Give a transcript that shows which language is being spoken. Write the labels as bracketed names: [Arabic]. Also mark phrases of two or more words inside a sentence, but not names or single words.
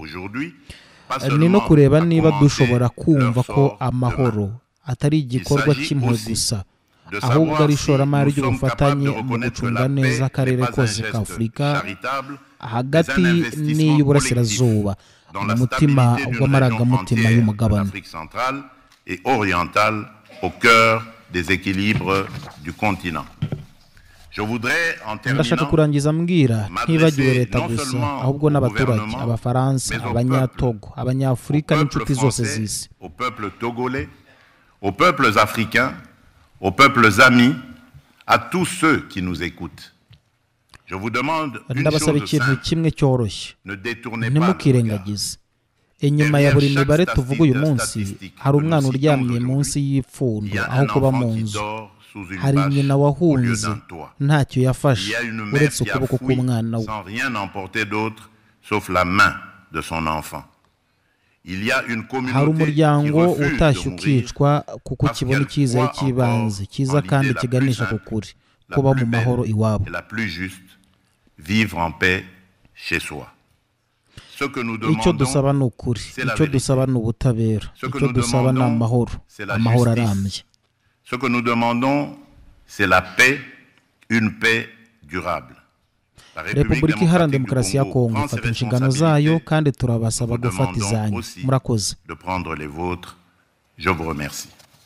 [Kinyarwanda] Ni no kureba niba dushobora kumva ko amahoro atari igikorwa cy'impuhwe gusa, ahubwo ari ishoramari ry'ubufatanye mu gucunga neza akarere kose ka Afurika hagati n'iy'uburasirazuba, mu mutima w'amarangamutima y'umugabane. [French] Et orientale au cœur des équilibres du continent. Je voudrais en [Kinyarwanda] ndashaka kurangiza mbwira ntibagiwe leta gusa, ahubwo n'abaturage, abafaransa, abanyatogo, abanyafurika n'inshuti zose z'isi. [French] Aux peuples togolais, aux peuples africains, aux peuples amis, à tous ceux qui nous écoutent. Je vous demande une [Kinyarwanda] ndabasaba [French] chose [Kinyarwanda] ikintu kimwe cyoroshye, [French] ne détournez pas [Kinyarwanda] ntimukirengagize. Inyuma ya buri mibare tuvuga uyu munsi hari umwana uryamye munsi y'ipfundo aho kuba mu nzu. Hari nyina wahunze ntacyo yafashe uretse ukuboko k'umwana we. Hari umuryango utashye ukicwa kuko ukibona icyizere cy'ibanze cyiza kandi kiganisha ku kuri, kuba mu mahoro iwabo. Icyo dusaba ni ukuri, icyo dusaba ni ubutabera, icyo dusaba ni amahoro, amahoro arambye. [French] Ce que nous demandons, c'est la paix, une paix durable. [Kinyarwanda] Repubulika Iharanira Demokarasi ya Kongo ifata inshingano zayo kandi turabasaba gufata izanyu. Murakoze. [French] De prendre les vôtres. Je vous remercie.